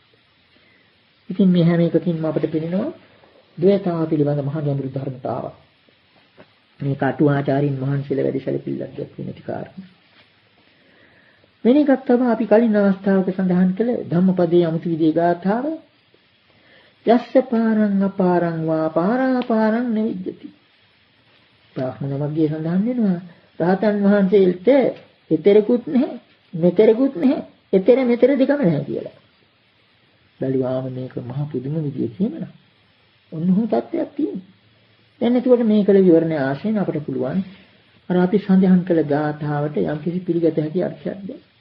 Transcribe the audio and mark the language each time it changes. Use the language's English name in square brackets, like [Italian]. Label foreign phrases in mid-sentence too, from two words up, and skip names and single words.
[Sinhala] ඉතින් මේ හැම එකකින්ම අපට පෙනෙනවා ද්වේතාව පිළිබඳ මහා ගැඹුරු ධර්මතාවක්. මේ කටුආචාරින් මහන්සියලා වැඩි සැලකිල්ලක් දක්වන කාරණා. වෙන එකක් තමයි අපි කලින් අවස්ථාවක සඳහන් කළ ධම්මපදයේ අමුතු විදිහේ ගාථාව [Pali] යස්ස පාරං අපාරං වා පාරාපාරං නිවිජ්ජති. [Sinhala] බ්‍රාහ්මණ මග්ගයේ සඳහන් වෙනවා රහතන් වහන්සේට එතරකුත් නැහැ, මෙතරකුත් නැහැ, එතර මෙතර දෙකම නැහැ කියලා. බැලුවාම මේක මහ පුදුම විදිහේ කියනවා. ඔන්නෝ තත්ත්වයක් තියෙනවා. දැන් එතකොට මේ කළ විවරණය ආශ්‍රයෙන් අපට පුළුවන් අර අපි සඳහන් කළ ගාථාවට යම්කිසි පිළිගත හැකි අර්ථයක් දෙන්න.